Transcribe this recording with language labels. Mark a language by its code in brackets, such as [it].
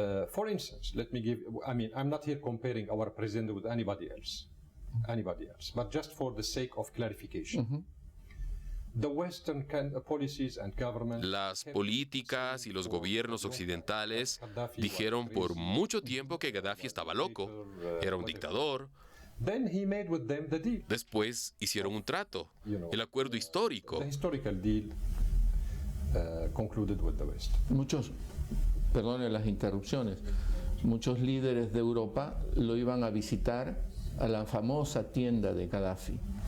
[en] for instance, let me give, I'm not here comparing our president with anybody else, but just for the sake of clarification. The Western policies and governments, [es] las políticas y los gobiernos occidentales dijeron por mucho tiempo que Gaddafi estaba loco, era un dictador. [en] Then he made with them the deal. [es] Después hicieron un trato, el acuerdo histórico. [en] The historical deal concluded with the West. [es] Perdone las interrupciones, muchos líderes de Europa lo iban a visitar a la famosa tienda de Gaddafi.